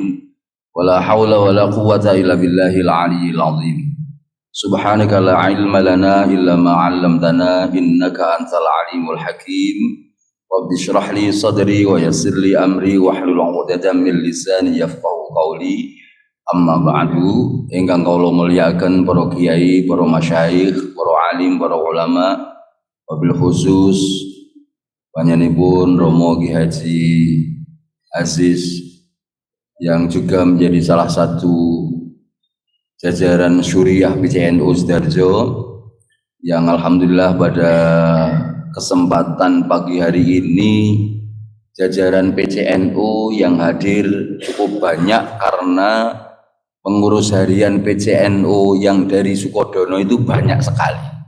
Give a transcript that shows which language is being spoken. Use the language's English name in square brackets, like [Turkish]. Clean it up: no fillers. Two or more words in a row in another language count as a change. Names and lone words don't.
[Arabic] ولا حول ولا قوة إلا بالله العلي العظيم. سبحانك لا علم لنا إلا ما علمتنا إنك أنت العليم الحكيم. رب اشرح لي صدري ويسر لي أمري واحلل عقدة من لساني يفقهوا قولي. أما بعد, [Javanese] ingkang kula mulyakaken para kiai, para masyayikh, para alim, para ulama, [Arabic] وبالخصوص [Indonesian] panjenenganipun Romo Ki Haji Aziz yang juga menjadi salah satu jajaran Syuriah PCNU Sidoarjo yang alhamdulillah pada kesempatan pagi hari ini jajaran PCNU yang hadir cukup banyak karena pengurus harian PCNU yang dari Sukodono itu banyak sekali.